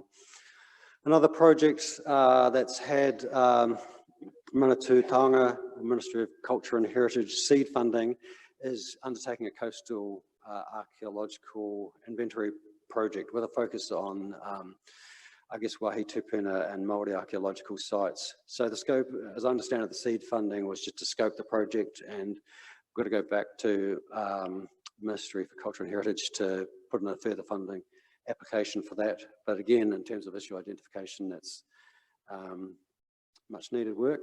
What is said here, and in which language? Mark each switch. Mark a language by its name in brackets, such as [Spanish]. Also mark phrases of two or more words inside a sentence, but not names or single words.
[English] Another project that's had Manatū Taonga, Ministry of Culture and Heritage seed funding, is undertaking a coastal archaeological inventory project with a focus on, I guess, [Māori] wāhi tūpuna [English] and Māori archaeological sites. So the scope, as I understand it, the seed funding was just to scope the project, and we've got to go back to Ministry for Culture and Heritage to put in a further funding application for that. But again, in terms of issue identification, that's much needed work.